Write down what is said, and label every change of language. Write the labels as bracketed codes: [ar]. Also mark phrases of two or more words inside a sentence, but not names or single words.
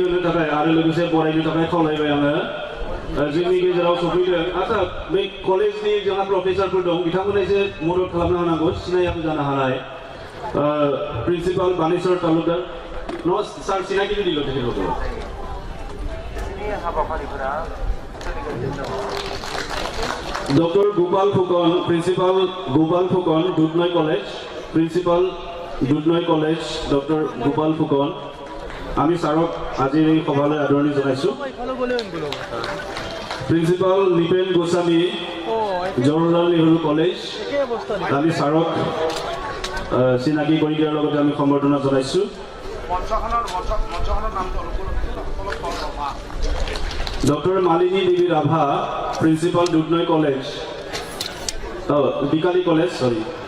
[brx] होनो थाखाय आरो लोगोसे बरायनो थाखाय खावलायबाय आङो जोंनि गेजेराव सफैदों आच्छा बे कलेजनि जोंहा प्रफेसारफोर दं बिथांमोना एसे मदद खालामनो हानांगौ सिनायाबो जानो हानाय प्रिन्सिपाल बानेश्वर तालुकदार न सार सिनायथि दिल तेखेतखौ [as] डक्टर गोपाल फुकन प्रिन्सिपाल गोपाल फुकन दुधनৈ कलेज प्रिन्सिपाल दुधनৈ कलेज डक्टर गोपाल फुकन আমি সারক আজি এই সভালৈ আদৰণি জনাইছো প্ৰিন্সিপাল নিপেন গোস্বামী জৱাহৰলাল নেহৰু কলেজ আমি সারক চিনাকি কৰি দিয়াৰ লগতে আমি সম্বৰ্ধনা জনাইছো ডক্টৰ মালিনী দেৱী ৰাভা প্ৰিন্সিপাল দুধনৈ কলেজ বিকালী কলেজ সৰি